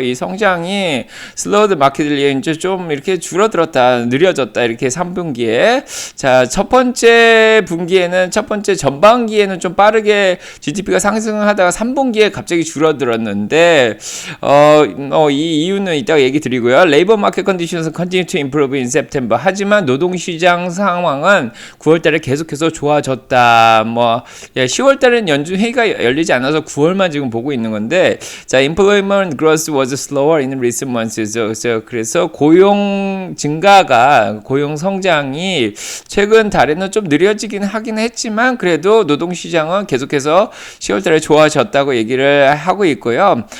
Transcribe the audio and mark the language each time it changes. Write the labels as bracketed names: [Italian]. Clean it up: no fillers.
[Korean] 이 성장이 슬로우드 마켓들이 이제 좀 이렇게 줄어들었다, 느려졌다 이렇게 3분기에. 자, 첫 번째 전반기에는 좀 빠르게 GDP가 상승하다가 3분기에 갑자기 줄어들었는데 이 이유는 이따가 얘기 드리고요. [English] 레이버 마켓 컨디션은 continue to improve in September. [Korean] 하지만 노동시장 상황은 9월달에 계속해서 좋아졌다. 10월달에는 연준 회의가 열리지 않아서 9월만 지금 보고 있는 건데, 자 [English] employment growth was slower in recent months. [Korean] 그래서 고용 증가가, 고용 성장이 최근 달에는 좀 느려지긴 하긴 했지만 그래도 노동시장은 계속해서 10월달에 좋아졌다고 얘기를 하고 있고요.